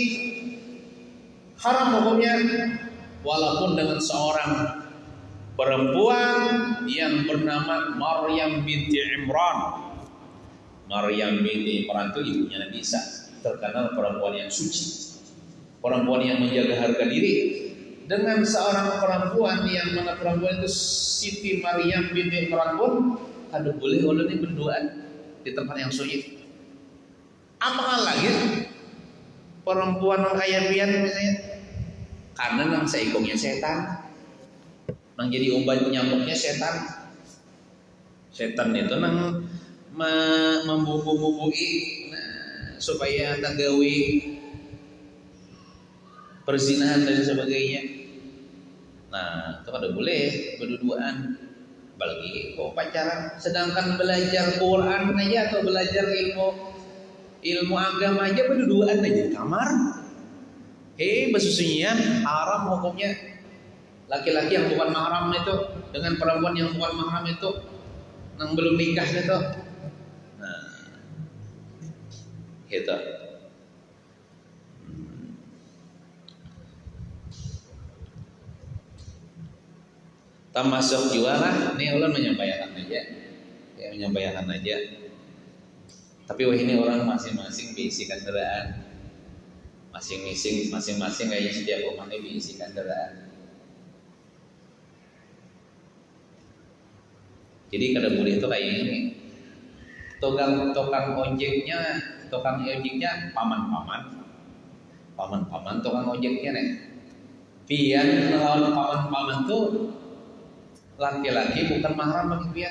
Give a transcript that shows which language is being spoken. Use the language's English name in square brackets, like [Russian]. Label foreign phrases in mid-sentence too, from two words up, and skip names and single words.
[Indonesian] Haram hukumnya, walaupun dengan seorang perempuan yang bernama Maryam binti Imran. Maryam binti Imran itu ibunya Nabi Isa, terkenal perempuan yang suci, perempuan yang menjaga harga diri. Dengan seorang perempuan yang mana perempuan itu Siti Maryam binti Imran pun kada boleh ulun ini berduaan di tempat yang sunyi. [Banjar] Apakah lagi perempuan yang kaya pian misalnya, karena nang seikongnya setan, nang jadi obat nyamuknya setan. Setan itu nang membubu-bubui supaya tanggawi perzinahan dan sebagainya. [Indonesian] Nah, itu kada boleh berduaan, apalagi kok pacaran. Sedangkan belajar Quran aja atau belajar ilmu agama aja berduaan aja di kamar. Bersusunyian haram hukumnya. Laki-laki yang bukan mahram itu dengan perempuan yang bukan mahram itu, yang belum nikah itu. Nah, gitu. Termasuk juga lah, ini ulun menyampaikan aja. Tapi wah ini orang masing-masing diisi kendaraan. Masing-masing kayaknya setiap rumah ini diisi kendaraan. Jadi kada boleh itu kayak ini. Tukang ojeknya tukang ojeknya paman-paman tukang ojeknya nih. [Banjar] Pian lawan paman-paman tuh laki-laki bukan mahram bagi pian.